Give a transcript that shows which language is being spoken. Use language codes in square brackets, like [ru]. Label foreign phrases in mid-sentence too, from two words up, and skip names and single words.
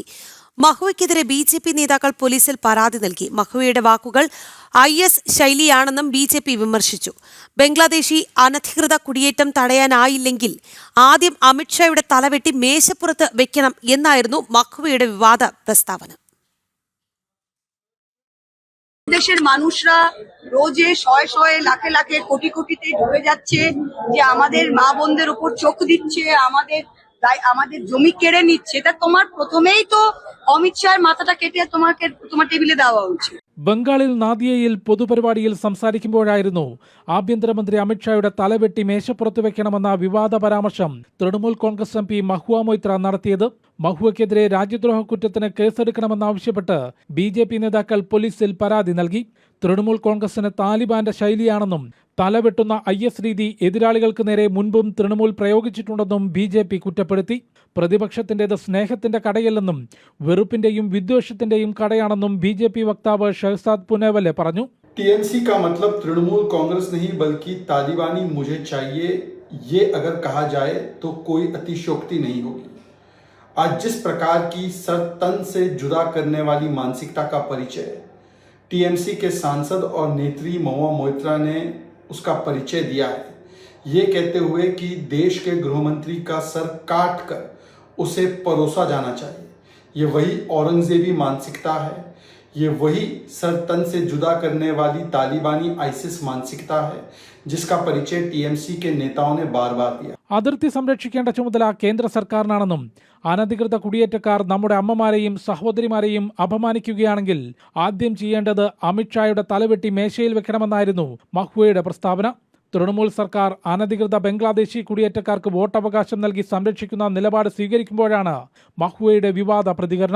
[ml] മഹുവയ്ക്കെതിരെ BJP നേതാക്കൾ പോലീസിൽ പരാതി നൽകി. മഹുവയുടെ വാക്കുകൾ IS ശൈലിയാണെന്നും BJP വിമർശിച്ചു. ബംഗ്ലാദേശി അനധികൃത കുടിയേറ്റം തടയാനായില്ലെങ്കിൽ ആദ്യം അമിത്ഷായുടെ തലവെട്ടി മേശപ്പുറത്ത് വെക്കണം എന്നായിരുന്നു മഹുവയുടെ വിവാദ പ്രസ്താവന. [bn] দেশের মানুষরা রোজে শয়ে শয়ে লাখে লাখে কোটি কোটিতে ঢুকে যাচ্ছে, যে আমাদের মা বোনদের উপর চোখ দিচ্ছে, আমাদের জমি কেড়ে নিচ্ছে। তা তোমার প্রথমেই তো অমিত শাহের মাথাটা কেটে তোমার টেবিলে দেওয়া উচিত। [ml] ബംഗാളിൽ നാദിയയിൽ പൊതുപരിപാടിയിൽ സംസാരിക്കുമ്പോഴായിരുന്നു ആഭ്യന്തരമന്ത്രി അമിത്ഷായുടെ തലവെട്ടി മേശപ്പുറത്ത് വെക്കണമെന്ന വിവാദ പരാമർശം തൃണമൂൽ കോൺഗ്രസ് MP മഹുവ മൊയ്ത്ര നടത്തിയത്. മഹുവയ്ക്കെതിരെ രാജ്യദ്രോഹ കുറ്റത്തിന് കേസെടുക്കണമെന്നാവശ്യപ്പെട്ട് BJP നേതാക്കൾ പോലീസിൽ പരാതി നൽകി. തൃണമൂൽ കോൺഗ്രസിന് താലിബാന്റെ ശൈലിയാണെന്നും തലവെട്ടുന്ന IS രീതി എതിരാളികൾക്ക് നേരെ മുൻപും തൃണമൂൽ പ്രയോഗിച്ചിട്ടുണ്ടെന്നും BJP കുറ്റപ്പെടുത്തി. പ്രതിപക്ഷത്തിന്റേത് സ്നേഹത്തിന്റെ കടയല്ലെന്നും വെറുപ്പിന്റെയും വിദ്വേഷത്തിന്റെയും കടയാണെന്നും BJP വക്താവ് ഷഹസാദ് പുനേവലെ പറഞ്ഞു. [hi] TMC का मतलब तृणमूल कांग्रेस नहीं बल्कि तालिबानी मुझे चाहिए ये अगर कहा जाए तो कोई अतिशयोक्ति नहीं होगी। आज जिस प्रकार की सर तन से जुदा करने वाली मानसिकता का परिचय TMC के सांसद और नेत्री महुआ मोइत्रा ने उसका परिचय दिया है, ये कहते हुए कि देश के गृहमंत्री का सर काट कर उसे परोसा जाना चाहिए। ये वही औरंगजेबी मानसिकता है, ये वही सर तन से जुदा करने वाली तालिबानी ISIS मानसिकता है, जिसका परिचय TMC के नेताओं ने बार बार दिया. [ml] അതിർത്തി സംരക്ഷിക്കേണ്ട ചുമതല കേന്ദ്ര സർക്കാരിനാണെന്നും അനധികൃത കുടിയേറ്റക്കാർ നമ്മുടെ അമ്മമാരെയും സഹോദരിമാരെയും അപമാനിക്കുകയാണെങ്കിൽ ആദ്യം ചെയ്യേണ്ടത് അമിത്ഷായുടെ തലവെട്ടി മേശയിൽ വെക്കണമെന്നായിരുന്നു മഹുവയുടെ പ്രസ്താവന. തൃണമൂൽ സർക്കാർ അനധികൃത ബംഗ്ലാദേശി കുടിയേറ്റക്കാർക്ക് വോട്ടവകാശം നൽകി സംരക്ഷിക്കുന്ന നിലപാട് സ്വീകരിക്കുമ്പോഴാണ് മഹുവയുടെ വിവാദ പ്രതികരണം.